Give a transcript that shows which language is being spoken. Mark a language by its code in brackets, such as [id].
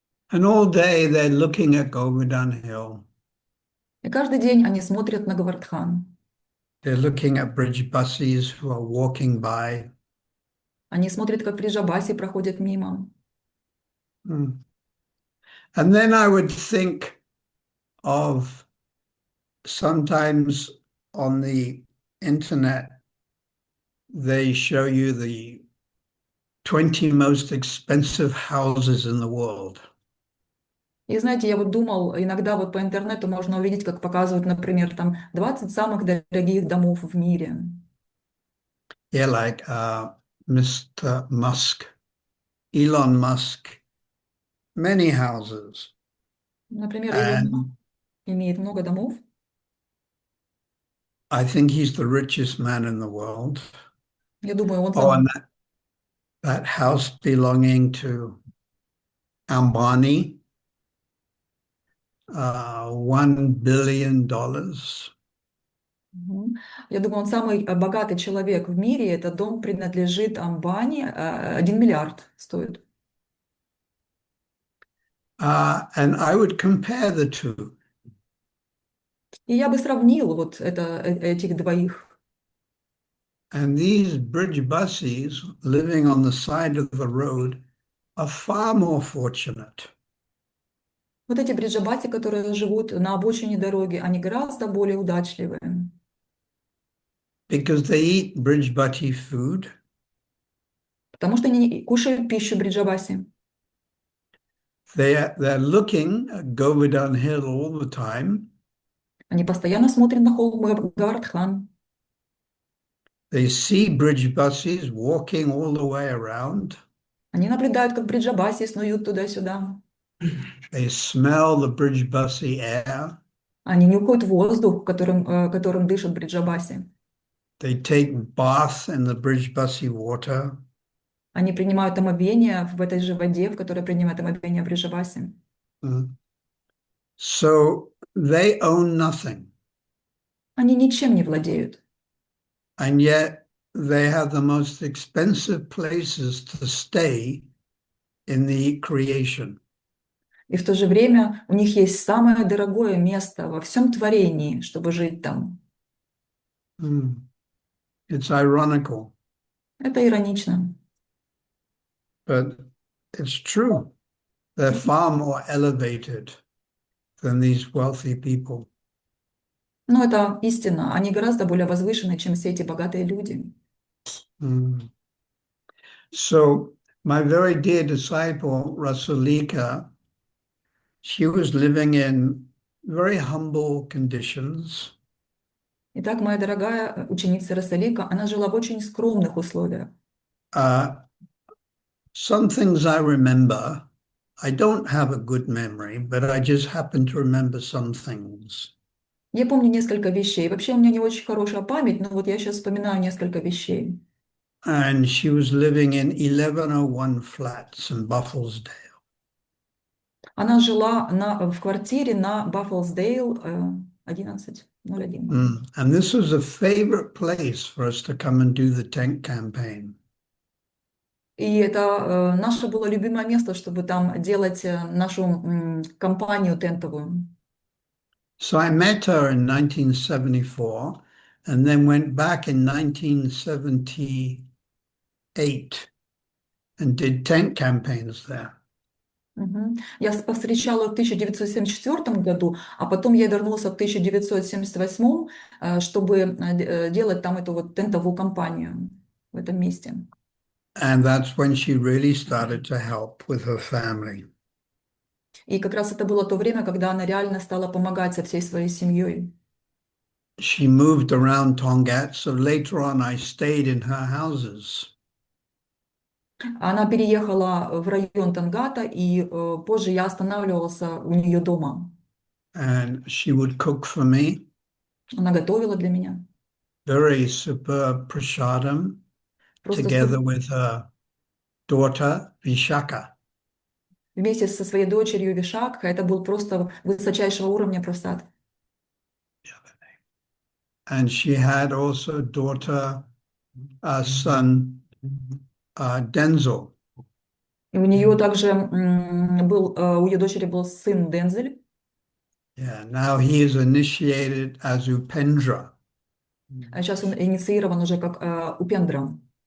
[en] And all day they're looking at Govardhan Hill. [ru] И каждый день они смотрят на Говардхан. [en] They're looking at bridge buses who are walking by. [ru] Они смотрят, как Вриджабаси проходят мимо. Mm. [en] And then I would think of sometimes on the internet, they show you the 20 most expensive houses in the world. [ru] И знаете, я вот думал, иногда вот по интернету можно увидеть, как показывают, например, там 20 самых дорогих домов в мире. [en] Yeah, like Mr. Musk, Elon Musk, many houses. [ru] Например, Илон Маск [en] And [ru] имеет много домов. [en] I think he's the richest man in the world. [ru] Я думаю, он Oh, самый... [en] and that house belonging to Ambani, $1 billion. Мгм. [ru] Я думаю, он самый богатый человек в мире. Этот дом принадлежит Амбани. 1 миллиард стоит. [en] And I would compare the two. [ru] И я бы сравнил вот этих двоих. [en] And these bridge buses living on the side of the road are far more fortunate [ru] Вот эти бриджабаси, которые живут на обочине дороги, они гораздо более удачливые, [en] because they eat bridge butty food. [ru] потому что они кушают пищу бриджабаси. [en] They're looking at Govardhan Hill all the time. [ru] Они постоянно смотрят на холм Говардхан. [en] They see bridge buses walking all the way around. [ru] Они наблюдают, как бриджабаси снуют туда-сюда. [en] They smell the bridge bussy air. [ru] Они нюхают воздух, которым дышат бриджабаси. [en] They take bath in the bridge bussy water. [ru] Они принимают омовение в этой же воде, в которой принимают омовение бриджабаси. [en] Mm. So they own nothing. [ru] Они ничем не владеют. [en] And yet they have the most expensive places to stay in the creation. [ru] И в то же время у них есть самое дорогое место во всем творении, чтобы жить там. [en] Mm. It's ironical, [ru] Это иронично. [en] but it's true. They're far more elevated than these wealthy people. [ru] Но это истина. Они гораздо более возвышены, чем все эти богатые люди. Mm. [en] So my very dear disciple, Rasulika, she was living in very humble conditions. [ru] Итак, моя дорогая ученица Расалика, она жила в очень скромных условиях. [en] Uh, some things I remember, I don't have a good memory, but I just happen to remember some things. [ru] Я помню несколько вещей. Вообще у меня не очень хорошая память, но вот я сейчас вспоминаю несколько вещей. [en] And she was living in 1101 flats in Buffelsdale. [ru] Она жила в квартире на Баффлсдейл 1101. [en] And this was a favorite place for us to come and do the tent campaign. [ru] И это наше было любимое место, чтобы там делать нашу кампанию тентовую. [en] So I met her in 1974 and then went back in 1978 and did tent campaigns there. Мгм. [ru] Я повстречала в 1974 году, а потом я вернулся в 1978, чтобы делать там эту вот тентовую кампанию в этом месте. [en] And that's when she really started to help with her family. [ru] И как раз это было то время, когда она реально стала помогать со всей своей семьей. [en] She moved around Tongat, so later on I stayed in her houses. [ru] Она переехала в район Тангата, и позже я останавливался у нее дома. [en] And she would cook for me [ru] Она готовила для меня. [en] very superb prasadam [ru] Просто [en] together with her daughter Vishaka. [ru] вместе со своей дочерью Вишакха это был просто высочайшего уровня просад. [en] And she had also daughter, son Denzel. [ru] И у нее также был, у ее дочери был сын Дензель. [en] Yeah, now he is initiated as Upendra. [ru] А сейчас он инициирован уже как Упендра.